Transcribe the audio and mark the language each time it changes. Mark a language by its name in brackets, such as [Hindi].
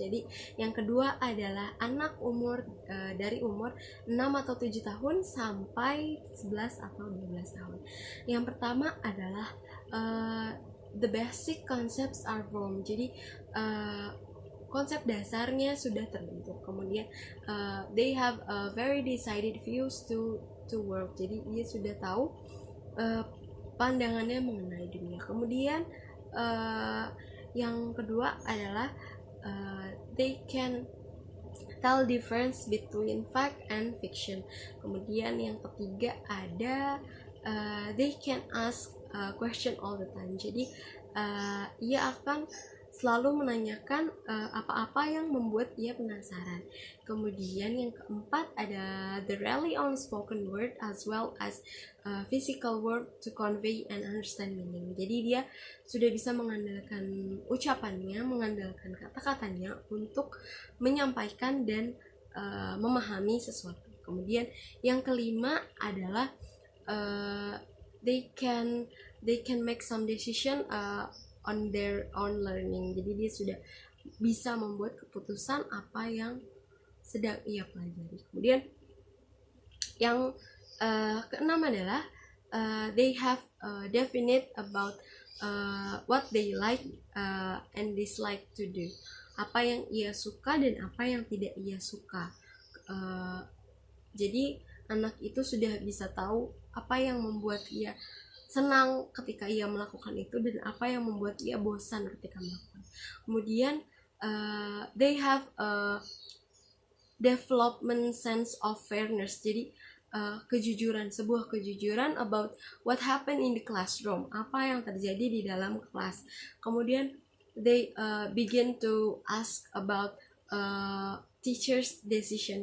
[Indonesian] Jadi yang kedua adalah anak umur dari umur 6 atau 7 tahun sampai 11 atau 12 tahun. Yang pertama adalah [English] the basic concepts are formed. [Indonesian] Jadi konsep dasarnya sudah terbentuk. Kemudian [English] they have a very decided views to world. [Indonesian] Jadi dia sudah tahu pandangannya mengenai dunia. Kemudian yang kedua adalah [English] they can tell difference between fact and fiction. [Indonesian] Kemudian yang ketiga ada [English] they can ask question all the time. [Indonesian] Jadi ia akan selalu menanyakan apa-apa yang membuat ia penasaran. Kemudian yang keempat ada [English] the rely on spoken word as well as physical word to convey and understand meaning. [Indonesian] Jadi dia sudah bisa mengandalkan ucapannya, mengandalkan kata-katanya untuk menyampaikan dan memahami sesuatu. Kemudian yang kelima adalah [English] they can make some decision on their own learning. [Indonesian] Jadi dia sudah bisa membuat keputusan apa yang sedang ia pelajari. Kemudian yang keenam adalah [English] they have definite about what they like and dislike to do. [Indonesian] Apa yang ia suka dan apa yang tidak ia suka. Jadi anak itu sudah bisa tahu apa yang membuat ia senang ketika ia melakukan itu dan apa yang membuat ia bosan ketika melakukan. Kemudian [English] they have a development sense of fairness. [Indonesian] Jadi sebuah kejujuran [English] about what happened in the classroom, [Indonesian] apa yang terjadi di dalam kelas. Kemudian [English] they begin to ask about teacher's decision.